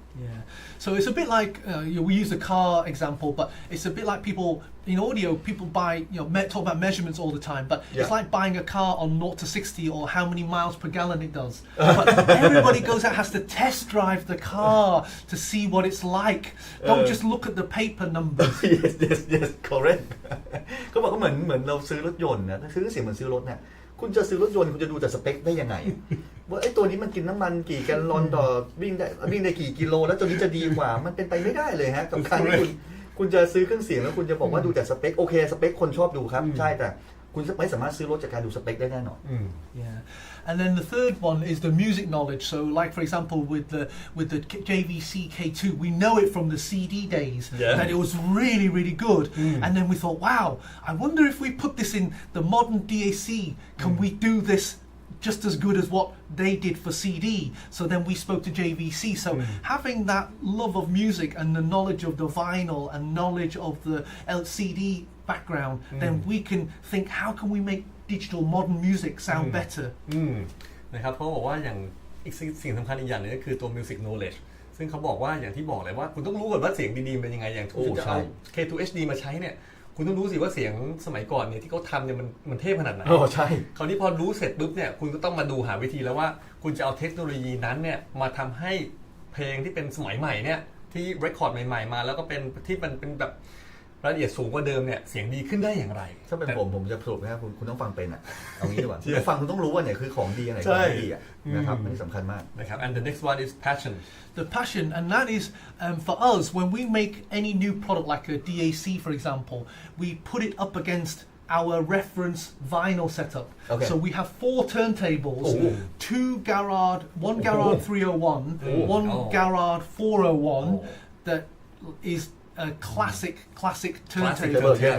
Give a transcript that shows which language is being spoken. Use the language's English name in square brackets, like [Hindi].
[English] Yeah. So it's a bit like we use the car example, but it's a bit like people in audio. People buy, talk about measurements all the time, but it's like buying a car on 0 to 60 or how many miles per gallon it does. But everybody goes out has to test drive the car to see what it's like. Don't just look at the paper numbers. yes correct [Thai] เขาบอกก็เหมือนเราซื้อรถยนต์นะถ้าซื้อเสียงเหมือนซื้อรถเนี่ยคุณจะซื้อรถยนต์คุณจะดูแต่สเปคได้ยังไงว่าไอ้ตัวนี้มันกินน้ำมันกี่แกลลอนต่อวิ่งได้กี่กิโลแล้วตัวนี้จะดีกว่ามันเป็นไปไม่ได้เลยฮะกับการที่คุณจะซื้อเครื่องเสียงแล้วคุณจะบอกว่าดูแต่สเปคโอเคสเปคคนชอบดูครับใช่แต่คุณไม่สามารถซื้อรถจากการดูสเปคได้แน่นอน [English] Yeah. And then the third one is the music knowledge. So, like for example, with the JVC K2, we know it from the CD days that it was really, really good. And then we thought, wow, I wonder if we put this in the modern DAC, can we do this just as good as what they did for CD? So then we spoke to JVC. So having that love of music and the knowledge of the vinyl and knowledge of the LCD background, then we can think, how can we make digital modern music sound better? [Thai] นะครับเขาบอกว่าอย่างอีกสิ่งสำคัญอีกอย่างนึงก็คือตัว music knowledge ซึ่งเขาบอกว่าอย่างที่บอกเลยว่าคุณต้องรู้ก่อนว่าเสียงดีๆเป็นยังไงอย่างคุณจะเอา K2HD มาใช้เนี่ยคุณต้องรู้สิว่าเสียงสมัยก่อนเนี่ยที่เขาทำเนี่ยมันเทพขนาดไหน ใช่ คราวนี้พอรู้เสร็จปุ๊บเนี่ยคุณก็ต้องมาดูหาวิธีแล้วว่าคุณจะเอาเทคโนโลยีนั้นเนี่ยมาทำให้เพลงที่เป็นสมัยใหม่เนี่ยที่เรคคอร์ดใหม่ๆมาแล้วก็เป็นที่มันเป็นแบบรายละเอียดสูงกว่าเดิมเนี่ยเสียงดีขึ้นได้อย่างไร ถ้าเป็นผมจะสรุปนะครับคุณต้องฟังเป็นอ่ะเอางี้ดีกว่าคุณฟังคุณต้องรู้ว่าเนี่ยคือของดีอะไรของไม่ดีอ่ะนะครับนี่สำคัญมาก นะครับ [English] and the next one is passion the passion and that is for us when we make any new product like a DAC for example we put it up against our reference vinyl setup. So we have 4 turntables, 2 Garrard, 1 Garrard 301, 1 Garrard 401 that is a classic turntable.